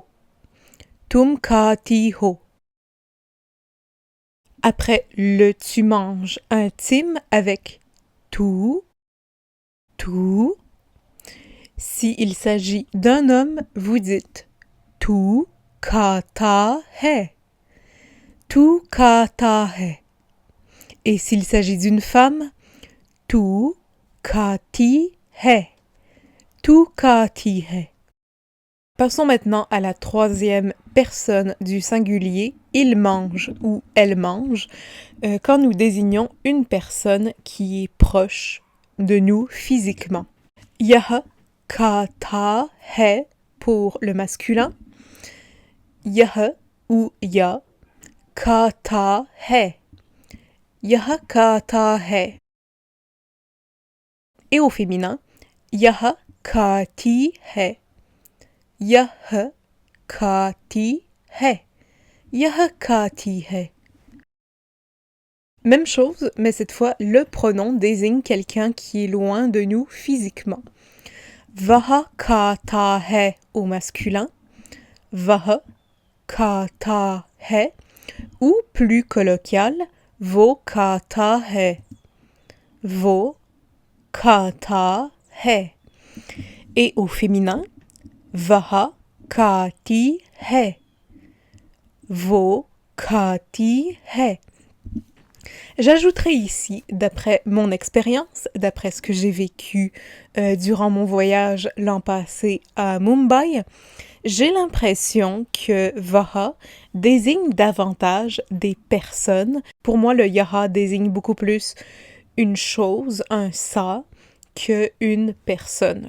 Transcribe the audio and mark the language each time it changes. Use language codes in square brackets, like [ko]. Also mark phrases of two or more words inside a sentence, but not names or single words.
[hi] तुम खाती हो. [fr] Après le tu manges intime avec tu. S'il s'agit d'un homme, vous dites [hi] तू खाता है. तू खाता है. [fr] Et s'il s'agit d'une femme, [hi] तू खाती है. तू खाती है. [fr] Passons maintenant à la troisième personne du singulier, il mange ou elle mange, quand nous désignons une personne qui est proche de nous physiquement. [hi] यह खाता है [fr] pour le masculin. [hi] यह ou ya खाता है. यह खाता है. [fr] Et au féminin, [hi] यह खाती है. यह खाती है. यह खाती है. [fr] Même chose, mais cette fois, le pronom désigne quelqu'un qui est loin de nous physiquement. [hi] वह खाता है [fr] au masculin. [hi] वह खाता है. [fr] Ou plus colloquial, [hi] वो खाता है. वो खाता है. [fr] Et au féminin, [hi] वह खाती है. वो खाती है. [fr] J'ajouterai ici, d'après mon expérience, d'après ce que j'ai vécu durant mon voyage l'an passé à Mumbai, j'ai l'impression que Vaha désigne davantage des personnes. Pour moi, le Yaha désigne beaucoup plus une chose, un ça, qu'une personne.